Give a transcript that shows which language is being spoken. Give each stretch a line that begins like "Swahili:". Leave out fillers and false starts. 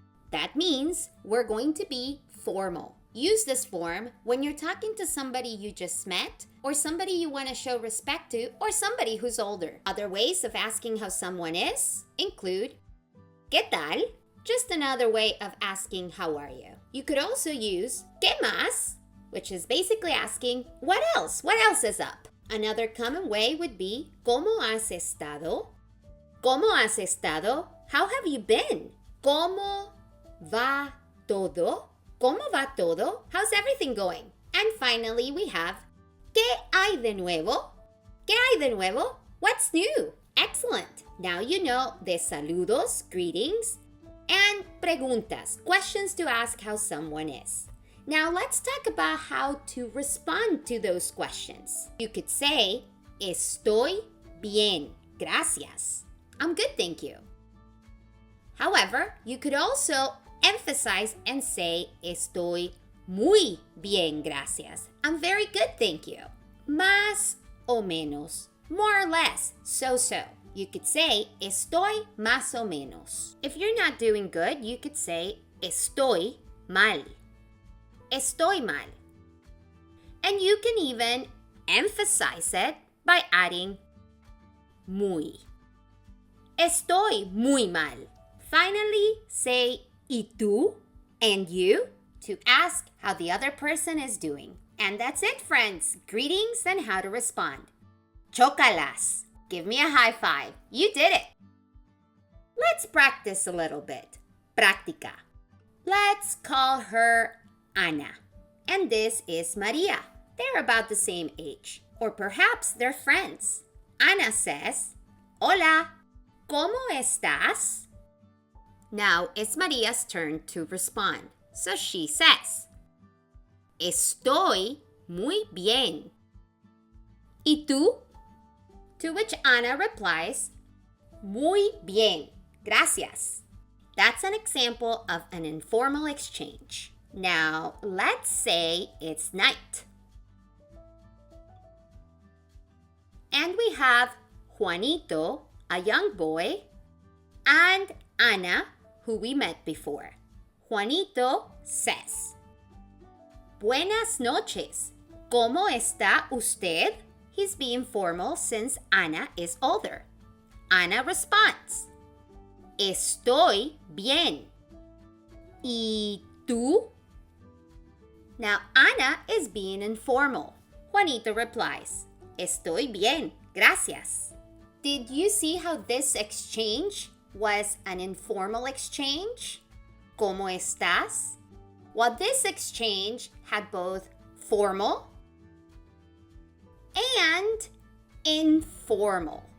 English: That means we're going to be formal. Use this form when you're talking to somebody you just met or somebody you want to show respect to or somebody who's older. Other ways of asking how someone is include ¿Qué tal? Just another way of asking how are you. You could also use ¿Qué más? Which is basically asking what else? What else is up? Another common way would be ¿Cómo has estado?
Spanish: ¿Cómo has estado? How have you been? ¿Cómo va todo?
English: ¿Cómo va todo? How's everything going? And finally, we have ¿Qué hay de nuevo? ¿Qué hay de nuevo? What's new? Excellent. Now you know the saludos, greetings, and preguntas, questions to ask how someone is. Now let's talk about how to respond to those questions. You could say, Estoy bien, gracias. I'm good, thank you. However, you could also emphasize and say, Estoy muy bien, gracias. I'm very good, thank you. Más o menos, more or less, so-so. You could say, Estoy más o menos. If you're not doing good, you could say, Estoy mal. Estoy mal. And you can even emphasize it by adding muy.
Spanish: Estoy muy mal. Finally, say ¿Y tú? And you?
English: To ask how the other person is doing. And that's it, friends. Greetings and how to respond. Chócalas. Give me a high five. You did it. Let's practice a little bit. Práctica. Let's call her Ana. And this is Maria. They're about the same age. Or perhaps they're friends. Ana says, Hola, ¿cómo estás? Now it's Maria's turn to respond. So she says, Estoy muy bien.
Spanish: ¿Y tú? To which Ana replies, Muy bien, gracias.
English: That's an example of an informal exchange. Now, let's say it's night. And we have Juanito, a young boy, and Ana, who we met before. Juanito says, Buenas noches. ¿Cómo está usted? He's being formal since Ana is older.
Spanish: Ana responds, Estoy bien. ¿Y tú?
English: Now, Ana is being informal.
Spanish: Juanito replies, Estoy bien, gracias.
English: Did you see how this exchange was an informal exchange? ¿Cómo estás? Well, this exchange had both formal and informal.